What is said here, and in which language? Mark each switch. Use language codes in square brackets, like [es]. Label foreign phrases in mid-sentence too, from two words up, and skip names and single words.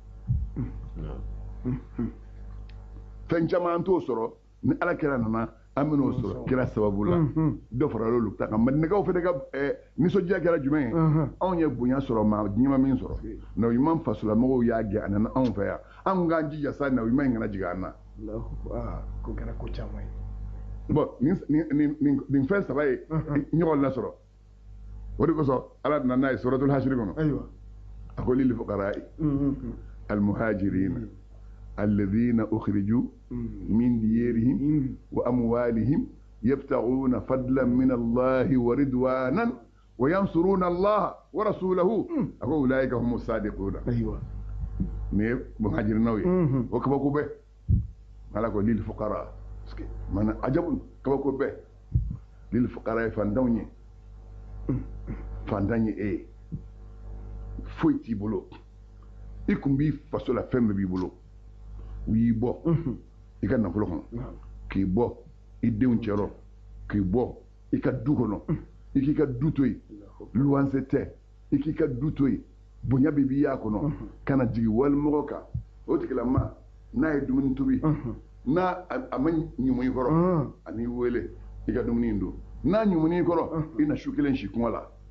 [bm] fɛn caman t'o sɔrɔ ni ala kira nana an bɛn'o sɔrɔ kira sababu la dɔ farala olu ta kan madinɛkaw fana ka nisɔndiya kɛra jumɛn ye anw ye bonya sɔrɔ maa ɲuman min sɔrɔ nabiɲuman fasolamɔgɔw y'a gɛn a nana anw fɛ yan anw k'an jija sa nabiɲuman in kana jigin an na ko kɛra ko caman ye bon nin fɛn saba ye ɲɔgɔn lasɔrɔ o de kosɔn ala nana n'a ye suratul hasiri kɔnɔ ayiwa a ko [ar] للفقراء المهاجرين الذين أخرجوا من ديارهم وأموالهم يبتغون فضلا من الله ورضوانا وينصرون الله ورسوله [bm] a ko [ar] أولئك هم الصادقون [bm] ayiwa ni ye muhajirinaw ye o kabako bɛɛ ala ko [ar] للفقراء [bm] mana ajabun kabako bɛɛ [ar] للفقراء [bm] ye fantanw ye fantan ye e ye foyi t'i bolo i kun b'i faso la fɛn bɛɛ b'i bolo u y'i bɔ i ka nafolo kɔnɔ k'i bɔ i denw cɛrɔ k'i bɔ i ka du kɔnɔ i k'i ka du to yen luwanse tɛ i k'i ka du to yen bonya bɛ b'i y'a kɔnɔ ka na jigin walimɔgɔ kan o tigilama n'a ye dumuni tobi n'a a ma ɲumun i kɔrɔ a n'i wele i ka dumuni in don n'a ɲumun i kɔrɔ i na su kelen si kɔngɔ la